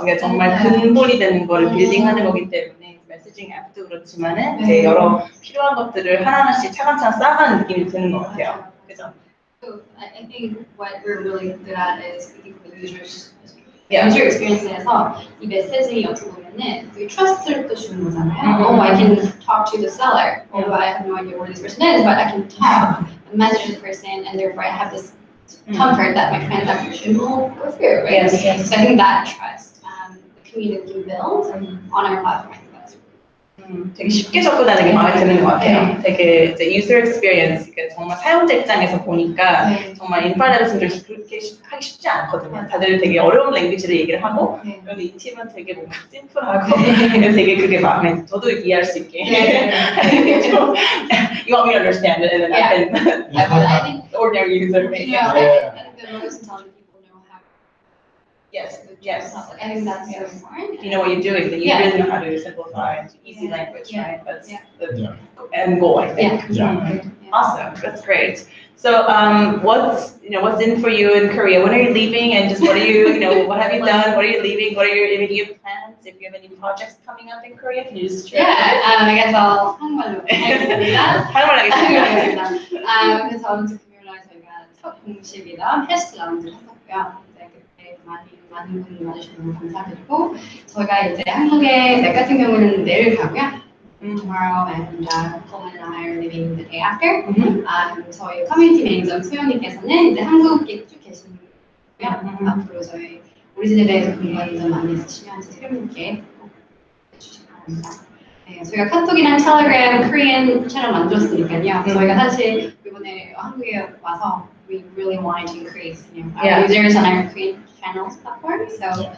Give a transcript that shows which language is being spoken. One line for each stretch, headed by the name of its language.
Korean: 그러니까 정말 근본이 되는 거를 빌딩하는 거기 때문에 메시징 앱도 그렇지만은 이제 여러 필요한 것들을 하나하나씩 차근차근 쌓아가는 느낌이 드는 것 같아요. 그죠?
English: So I think what we're really good at is speaking for the users.
Korean: user experience에서 이 메시지 어떻게 보면은 그 trust를 또 주는 거잖아요.
English: Oh, I can talk to the seller. Oh, I have no idea where this person is, but I can talk, message this person, and therefore I have this comfort that my transaction will go through, right? Yes. So I think that trust the community can build on our platform. I think that's
Korean: 되게 쉽게 접근하는 게 마음에 드는 것 같아요. 되게 이제 user experience, 그러니까 정말 사용자 입장에서 보니까 정말 인프라데벨op을 그렇게 하기 쉽지 않거든요. 다들 되게 어려운 랭귀지를 얘기를 하고, 그런데 이 팀은 되게 뭔가 심플하고, 되게 그게 마음에 저도 이해할 수 있게.
English: You want me to understand it, and then I can ordinary user. I think the most intelligent people know how. Yes. I think that's so important. If you know what you're doing, then you really know how to simplify it to easy language, right? That's the end goal, I think. Awesome, that's great. So, what's in for you in Korea? When are you leaving, and just what are you, what have you done? What are you leaving? What are your immediate plans? If you have any projects coming up in Korea, can you just share? I guess I'll
Korean: 한국말로 하겠습니다. 한국말 하겠습니다. 그래서 저는 금요일날 저희가 첫 공식이나 테스트 라운드를 했었고요. 그때 많은 분들 와주셔서 너무 감사드리고, 저희가 이제 한국에 내 같은 경우는 내일 가고요.
English: Tomorrow and Coleman and I are leaving the day after.
Korean: 저희 커뮤니티 매니저 소영님께서는 이제 한국에 쭉 계시고요. 앞으로 저희 오리진에 대해서 궁금한 점 많이 있으시면 트림님께 해주시기 바랍니다. 네, 저희가 카톡이랑 텔레그램, 코리안 채널 만들었으니까요. 저희가 사실 이번에 한국에 와서
English: we really wanted to increase our users on our Korean channels platform. So